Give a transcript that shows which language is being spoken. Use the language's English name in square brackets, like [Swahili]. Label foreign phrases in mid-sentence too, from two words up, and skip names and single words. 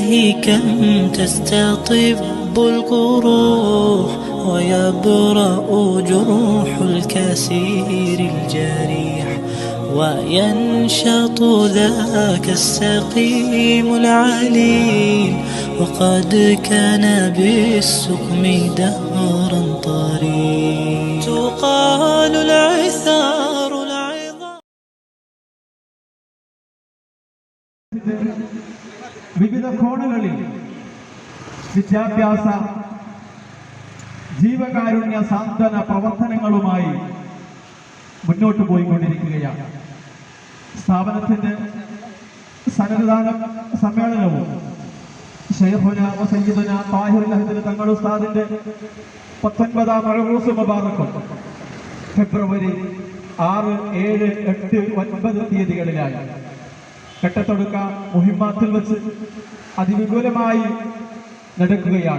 [Arabic] كم تستطب القروح ويبرأ جروح الكسير الجريح وينشط ذاك السقيم العليل وقد كان بالسقم دهرا طريق تقال العثار العظام. [Malayalam] വിവിധ കോണുകളിൽ വിദ്യാഭ്യാസ ജീവകാരുണ്യ സാന്ത്വന പ്രവർത്തനങ്ങളുമായി മുന്നോട്ട് പോയിക്കൊണ്ടിരിക്കുകയാണ്. സ്ഥാപനത്തിന്റെ സന്നദ്ധദാന സമ്മേളനവും ശൈഖുന സയ്യിദുന താഹിറുൽ അഹ്ദൽ തങ്ങൾ ഉസ്താദിന്റെ 19ാം മഅറൂസ് മുബാറക്കും ഫെബ്രുവരി 6, 7, 8, 9 തീയതികളിലായി കെട്ടത്തൊടുക്ക മുഹിമ്മാത്തിൽ വെച്ച് അതിവിപുലമായി നടക്കുകയാണ്.